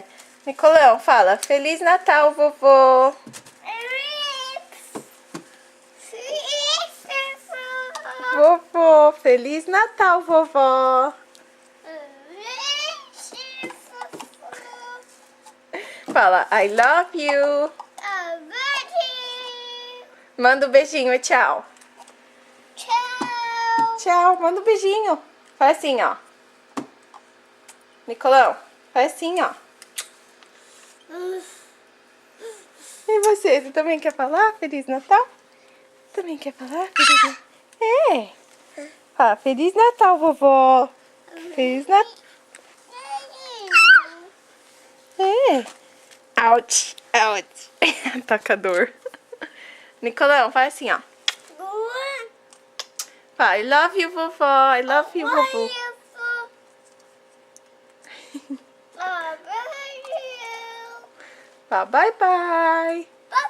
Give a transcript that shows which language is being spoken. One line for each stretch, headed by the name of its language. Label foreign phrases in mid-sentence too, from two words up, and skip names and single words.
Portuguese: Nicolão, fala. Feliz Natal, vovô. Vovô, Feliz Natal, vovó. Fala,
English: I love you.
Portuguese: Manda um beijinho, tchau. Tchau, manda um beijinho. Faz assim, ó. Nicolão, faz assim, ó. E você? Você também quer falar Feliz Natal? Também quer falar Feliz Natal? É. Fala, Feliz Natal, vovó. Feliz Natal. É. Ouch, ouch. Atacador. Nicolão, faz assim, ó. Fala,
English: I love you, vovó. I love you, vovô. Fala, bye, bye.